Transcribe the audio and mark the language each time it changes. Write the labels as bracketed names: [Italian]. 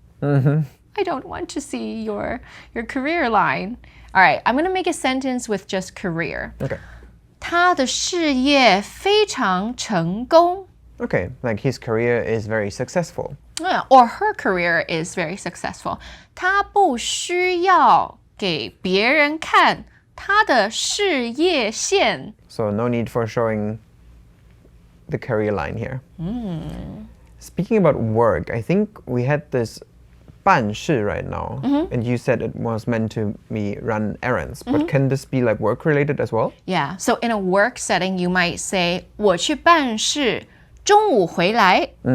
[English] I don't want to see your career line. All right, I'm going to make a sentence with just career. Okay. [Chinese] 他的事业非常成功. [English] Okay, like his career is very successful. Yeah, or her career is very successful. [Chinese] 他不需要给别人看他的事业线. [English] So no need for showing the career line here. Speaking about work, I think we had this 办事 right now, and you said it was meant to be run errands, but can this be like work related as well? Yeah, so in a work setting, you might say [Chinese] 我去办事中午回来.